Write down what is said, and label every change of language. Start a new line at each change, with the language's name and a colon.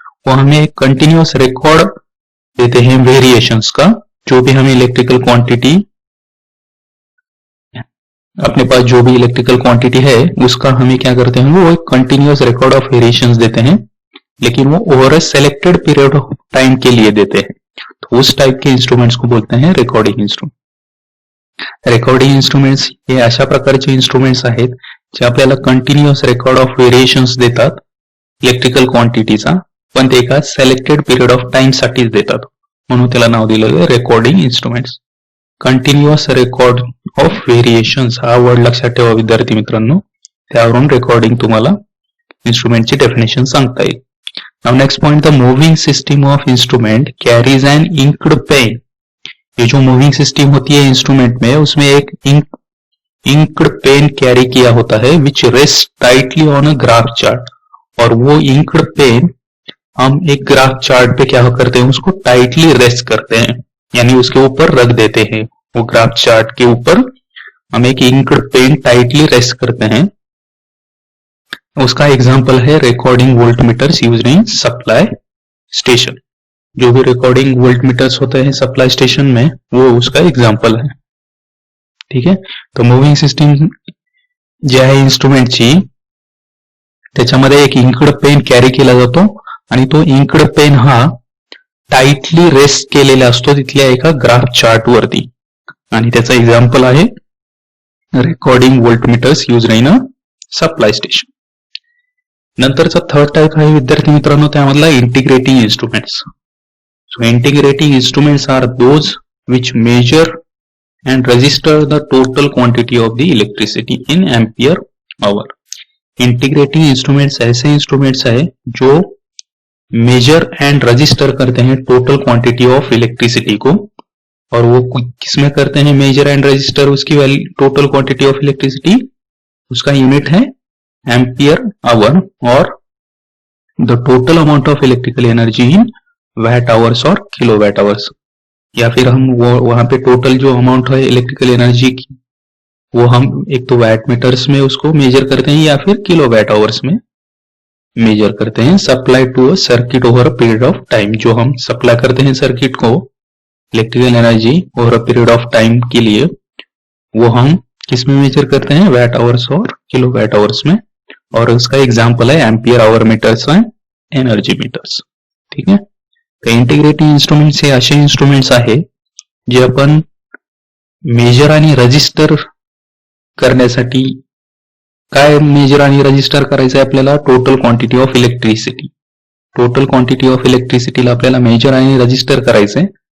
Hindi: वो हमें एक continuous record देते हैं variations का, जो भी हमें electrical quantity, अपने पास जो भी इलेक्ट्रिकल क्वांटिटी है उसका हमें क्या करते हैं, वो एक कंटिन्यूअस रिकॉर्ड ऑफ वेरिएशंस देते हैं, लेकिन वो over a selected period of time के लिए देते हैं. तो उस टाइप के इंस्ट्रूमेंट्स को बोलते हैं रेकॉर्डिंग इंस्ट्रूमेंट.
Marathi: रेकॉर्डिंग इंस्ट्रूमेंट्स हे अशा प्रकारचे इंस्ट्रूमेंट्स आहेत जे आपल्याला कंटिन्यूअस रेकॉर्ड ऑफ वेरिएशन्स देतात इलेक्ट्रिकल क्वांटिटीचा, पण ते एका सिलेक्टेड पीरियड ऑफ टाइम साठीच देतात, म्हणून त्याला नाव दिलेलं आहे recording instruments. Continuous record of variations हा वर्ड लक्षात ठेवा विद्यार्थी मित्रांनो, त्यावरून रेकॉर्डिंग तुम्हाला इंस्ट्रूमेंटची डेफिनेशन सांगता येईल.
English: Now next point, the moving system of instrument carries an inked pen.
Hindi: ये जो मूविंग सिस्टम होती है इंस्ट्रूमेंट में, उसमें एक इंक्ड पेन कैरी किया होता है
English: Which rest tightly on a graph chart.
Hindi: और वो इंक्ड पेन हम एक ग्राफ चार्ट पे क्या करते हैं, उसको टाइटली रेस्ट करते हैं, यानी उसके ऊपर रख देते हैं. वो ग्राफ चार्ट के ऊपर हम एक इंक्ड पेन टाइटली रेस्ट करते हैं. उसका एग्जांपल है
English: Recording voltmeters used in supply station.
Hindi: जो भी रिकॉर्डिंग वोल्टमीटर्स होते हैं सप्लाई स्टेशन में, वो उसका एग्जांपल है.
Marathi: ठीक आहे. तर मूव्हिंग सिस्टीम जी आहे इंस्ट्रूमेंटची, त्याच्यामध्ये एक इंक्ड पेन कॅरी केला जातो आणि तो इंक्ड पेन हा टाइटली रेस्ट केलेला असतो तिथल्या एका ग्राफ चार्ट वरती, आणि त्याचा एक्झाम्पल आहे recording वोल्टमीटर्स used in a supply station. नंतरचा थर्ड टाइप आहे विद्यार्थी मित्रांनो त्यामधला integrating instruments.
English: So integrating instruments are those which measure and register the total quantity of the electricity in ampere hour.
Hindi: Integrating instruments ऐसे instruments है जो major and register करते हैं टोटल क्वांटिटी ऑफ इलेक्ट्रिसिटी को. और वो किसमें करते हैं मेजर एंड रजिस्टर, उसकी value total quantity of electricity, उसका यूनिट है एम्पियर आवर,
English: और the total amount of electrical energy in watt hours
Hindi: और किलो वैट आवर्स. या फिर हम वो वहां पे टोटल जो अमाउंट है इलेक्ट्रिकल एनर्जी की, वो हम एक तो वैट मीटर्स में उसको मेजर करते हैं या फिर किलो वैट आवर्स में मेजर करते हैं.
English: Supply to a circuit over a period of time.
Hindi: जो हम सप्लाई करते हैं सर्किट को electrical energy over a period of time के लिए, वो हम किस में मेजर करते हैं, वैट आवर्स और किलो वैट आवर्स में. और उसका एग्जाम्पल है ampere hour metres and energy metres. ठीक है.
Marathi: इंटिग्रेटिंग इंस्ट्रूमेंट्स हे असे इंस्ट्रूमेंट्स आहे जे आपण मेजर आणि रजिस्टर करण्यासाठी, काय मेजर आणि रजिस्टर करायचं आहे आपल्याला, total quantity of electricity. Total quantity of इलेक्ट्रिसिटीला आपल्याला मेजर आणि रजिस्टर करायचंय.